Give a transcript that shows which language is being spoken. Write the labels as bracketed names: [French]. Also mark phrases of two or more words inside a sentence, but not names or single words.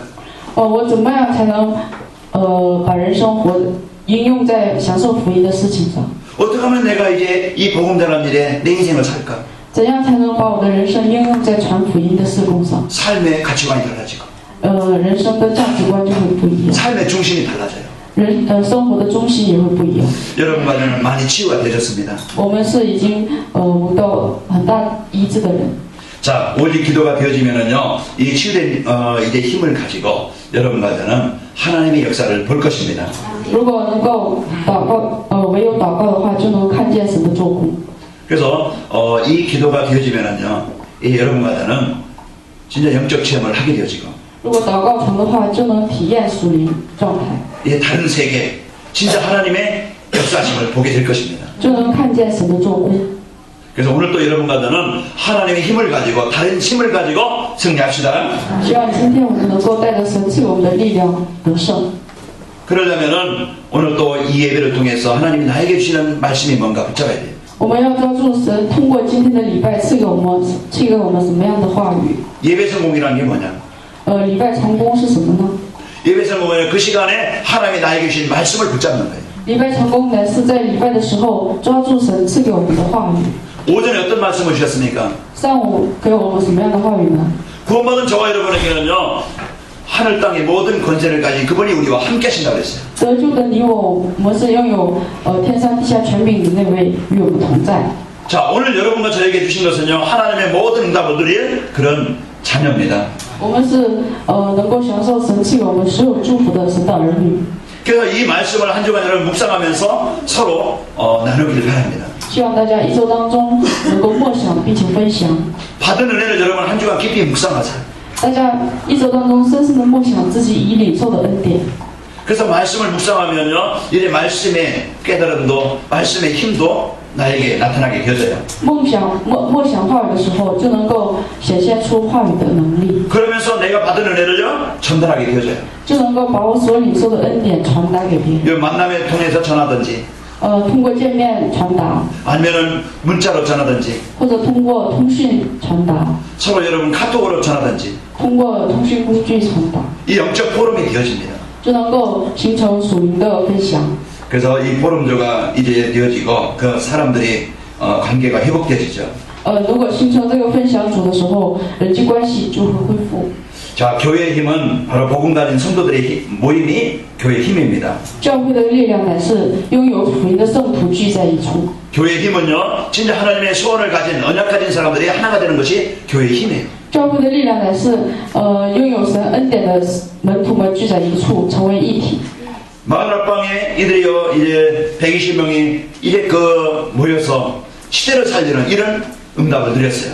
[Chinese] 我怎么样才能把人生活应用在享受福音的事情上？ [Korean] 어떻게 하면 내가 이제 이 복음 전하는 일에 내 인생을 살까? [Chinese] 怎样才能把我的人生应用在传福音的事工上？ [Korean] 삶의 가치관이 달라지고 [Chinese] 人生的价值观就会不一样， [Korean] 삶의 중심이 달라져요. [Chinese] 生活的中心也会不一样。 [Korean] 여러분과 저는 많이 치유가 되셨습니다. [Chinese] 我们是已经得到很大医治的人。 [Korean] 자, 오직 기도가 되어지면은요, 이 치유된 이제 힘을 가지고 여러분과 저는 하나님의 역사를 볼 것입니다. [Chinese] 如果能够祷告，唯有祷告的话，就能看见神的做工。 [Korean] 그래서 이 기도가 되어지면은요, 이 여러분과 저는 진짜 영적 체험을 하게 되어지고, [Chinese] 如果祷告成的话，就能体验属灵状态， [Korean] 이 다른 세계, 진짜 하나님의 역사심을 보게 될 것입니다. [Chinese] 就能看见神的做工。 [Korean] 그래서 오늘 또 여러분과 저는 하나님의 힘을 가지고 다른 힘을 가지고 승리합시다. [Chinese] 希望今天我们能够带着神赐给我们的力量得胜。 [Korean] 그러려면은 오늘 또 이 예배를 통해서 하나님이 나에게 주시는 말씀이 뭔가 붙잡아야 돼요. [Chinese] 我们要抓住神通过今天的礼拜赐给我们什么样的话语？ [Korean] 예배 성공이라는 게 뭐냐? [Chinese] 礼拜成功是什么呢？ [Korean] 예배 성공은 그 시간에 하나님이 나에게 주신 말씀을 붙잡는 거예요. [Chinese] 礼拜成功乃是在礼拜的时候抓住神赐给我们的话语。 [Korean] 오전에 어떤 말씀을 주셨습니까? [Chinese] 上午给我们什么样的话语呢？ [Korean] 구원받은 저와 여러분에게는요, 하늘 땅의 모든 권세를 가진 그분이 우리와 함께 하신다고 그랬어요. [Chinese] 得救的你我们是拥有天上地下权柄的那位与我们同在。 [Korean] 자, 오늘 여러분과 저에게 주신 것은요, 하나님의 모든 응답을 누릴 그런 자녀입니다. [Chinese] 我们是能够享受神赐给我们所有祝福的神的儿女。 [Korean] 그래서 이 말씀을 한 주간 여러분 묵상하면서 서로 나누기를 바랍니다. [Chinese] 希望大家一周当中能够默想并且分享。 [Korean] 받은 은혜를 여러분 한 주간 깊이 묵상하세요. [Chinese] 大家一周当中深深的默想自己已领受的恩典。 [Korean] 그래서 말씀을 묵상하면요, 이제 말씀의 깨달음도, 말씀의 힘도 나에게 나타나게 되어져요. [Chinese] 默想话语的时候，就能够显现出话语的能力， [Korean] 그러면서 내가 받은 은혜를요, 전달하게 되어져요. [Chinese] 就能够把我所领受的恩典传达给别人。 [Korean] 이 만남을 통해서 전하든지, [Chinese] 通过见面传达， [Korean] 아니면은 문자로 전하든지, [Chinese] 或者通过通讯传达， [Korean] 서로 여러분 카톡으로 전하든지, [Chinese] 通过通讯工具传达， [Korean] 이 영적 포럼이 되어집니다. [Chinese] 就能够形成属灵的分享。 [Korean] 그래서 이 포럼조가 이제 되어지고 그 사람들이 관계가 회복되어지죠. [Chinese] 如果形成这个分享组的时候，人际关系就会恢复。 [Korean] 자, 교회의 힘은 바로 복음 가진 성도들의 모임이 교회의 힘입니다. [Chinese] 教会的力量乃是拥有福音的圣徒聚在一处。 [Korean] 교회의 힘은요, 진짜 하나님의 소원을 가진 언약 가진 사람들이 하나가 되는 것이 교회의 힘이에요. [Chinese] 教会的力量乃是拥有神恩典的门徒们聚在一处，成为一体。 [Korean] 마을 앞방에 이들이요, 이제 120명이 이제 모여서 시대를 살리는 이런 응답을 드렸어요.